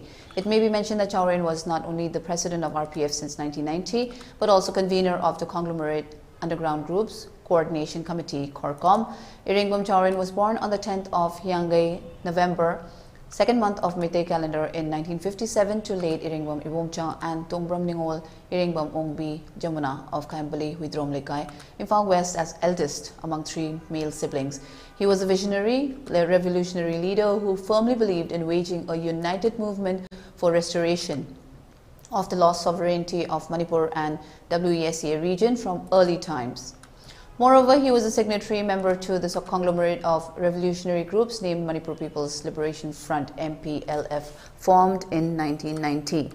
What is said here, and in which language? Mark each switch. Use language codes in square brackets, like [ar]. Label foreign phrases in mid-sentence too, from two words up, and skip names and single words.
[en] It may be mentioned that Chauren was not only the president of RPF since 1990, but also convener of the conglomerate underground groups coordination committee (Corcom). Iring Bomcharen was born on the 10th of Hyangay, November second month of Meitei calendar in 1957 to late Iringbam Ibomcha and Tongbram Ningol Iringbam Ongbi Jamuna of Kaimbali Huidrom Lekai, Imphal West as eldest among 3 male siblings. He was a visionary, revolutionary leader who firmly believed in waging a united movement for restoration of the lost sovereignty of Manipur and WESA region from early times. Moreover, he was a signatory member to the conglomerate of revolutionary groups named Manipur People's Liberation Front (MPLF), formed in 1990.